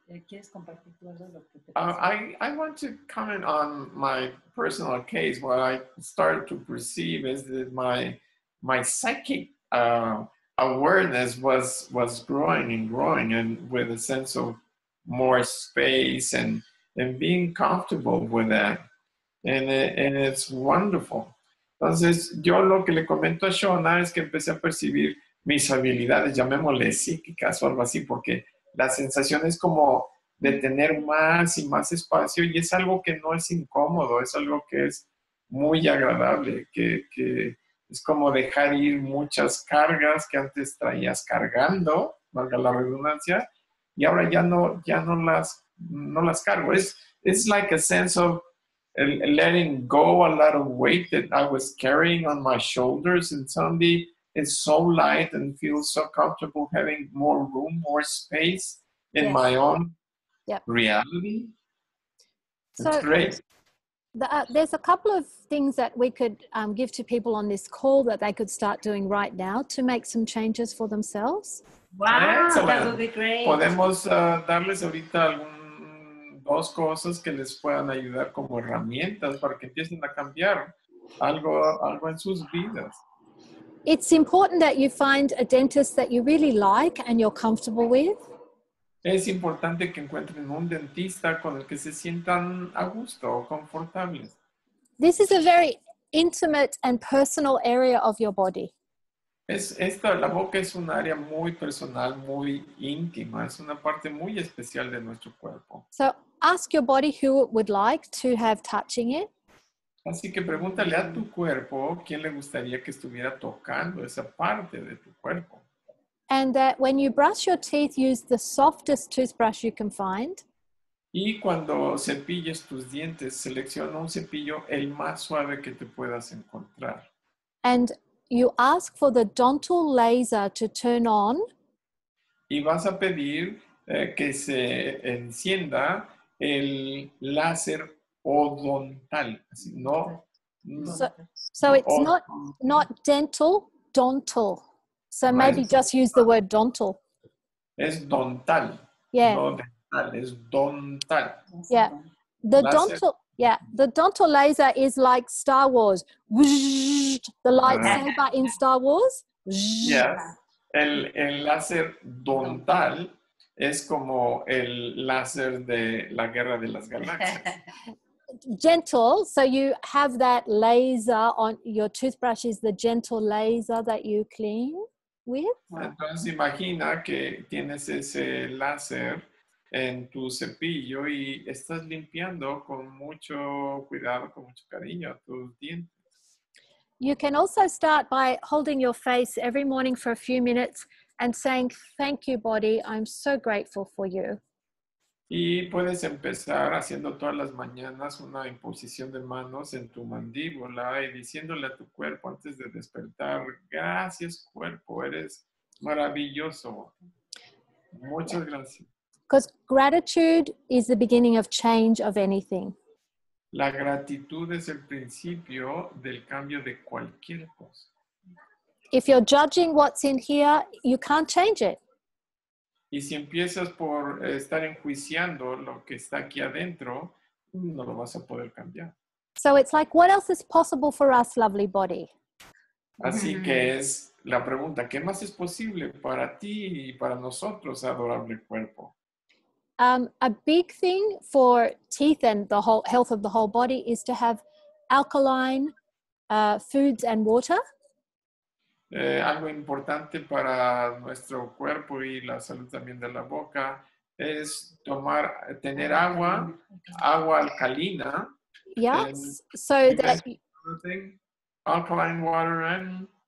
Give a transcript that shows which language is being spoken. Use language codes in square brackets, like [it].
[es] ¿Quieres compartir tú algo de lo que te pasó? [en] I want to comment on my personal case. What I started to perceive is that my psychic awareness was growing and with a sense of more space and being comfortable with that. And it's wonderful. [es] Entonces, yo lo que le comento a Shauna es que empecé a percibir mis habilidades, llamémosle psíquicas o algo así, porque la sensación es como de tener más y más espacio y es algo que no es incómodo, es algo que es muy agradable, que es como dejar ir muchas cargas que antes traías cargando, valga la redundancia, y ahora ya no las cargo. [en] It's like a sense of letting go a lot of weight that I was carrying on my shoulders, and suddenly it's so light and feels so comfortable having more room, more space in my own reality. It's great. There's a couple of things that we could give to people on this call that they could start doing right now to make some changes for themselves. Wow, Excellent. that would be great. [es] Podemos darles ahorita dos cosas que les puedan ayudar como herramientas para que empiecen a cambiar algo en sus vidas. [en] It's important that you find a dentist that you really like and you're comfortable with. [es] Es importante que encuentren un dentista con el que se sientan a gusto o confortables. [en] This is a very intimate and personal area of your body. [es] La boca es un área muy personal, muy íntima. Es una parte muy especial de nuestro cuerpo. [en] So ask your body who it would like to have touching it. [es] Así que pregúntale a tu cuerpo quién le gustaría que estuviera tocando esa parte de tu cuerpo. [en] And that when you brush your teeth, use the softest toothbrush you can find. [es] Y cuando cepilles tus dientes, selecciona un cepillo el más suave que te puedas encontrar. [en] And you ask for the dental laser to turn on. [es] Y vas a pedir que se encienda el láser odontal. Así, [en] So it's not dental, dental. So maybe just use the word dental. [es] Es dontal. [en] Yeah. [es] No dental, es dontal. [en] Yeah. The dental laser is like Star Wars. The lightsaber in Star Wars. Yes. [es] El láser dontal es como el láser de la Guerra de las Galaxias. [en] Gentle, so you have that laser on your toothbrush is the gentle laser that you clean. with? [es] Entonces imagina que tienes ese láser en tu cepillo y estás limpiando con mucho cuidado, con mucho cariño tus dientes. [en] You can also start by holding your face every morning for a few minutes and saying, thank you, body. I'm so grateful for you. [es] Y puedes empezar haciendo todas las mañanas una imposición de manos en tu mandíbula y diciéndole a tu cuerpo antes de despertar, gracias cuerpo, eres maravilloso. Muchas gracias. [en] Because gratitude is the beginning of change of anything. [es] La gratitud es el principio del cambio de cualquier cosa. [en] If you're judging what's in here, you can't change it. [es] Y si empiezas por estar enjuiciando lo que está aquí adentro, no lo vas a poder cambiar. [en] So it's like, what else is possible for us, lovely body? [es] Así que es la pregunta, ¿qué más es posible para ti y para nosotros, adorable cuerpo? [en] A big thing for teeth and the whole health of the whole body is to have alkaline foods and water. [es] Algo importante para nuestro cuerpo y la salud también de la boca es tener agua alcalina. [en] Yes, so that alkaline water and